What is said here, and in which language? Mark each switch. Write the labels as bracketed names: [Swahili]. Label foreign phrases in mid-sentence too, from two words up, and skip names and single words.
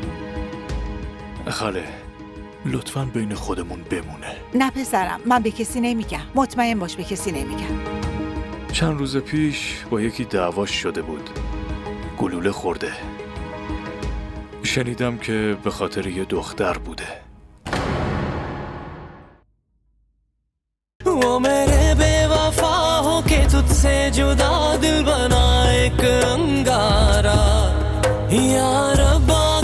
[Persian] خاله، لطفاً بین خودمون بمونه. نه پسرم، من به کسی نمیگم. مطمئن باش به کسی نمیگم. چند روز پیش با یکی دعواش شده بود. گلوله خورده. شنیدم که به خاطر یه دختر بوده. [Hindi] वो मेरे बेवफा हो के तुझसे जुदा दिल बना एक अंगारा, या रब्बा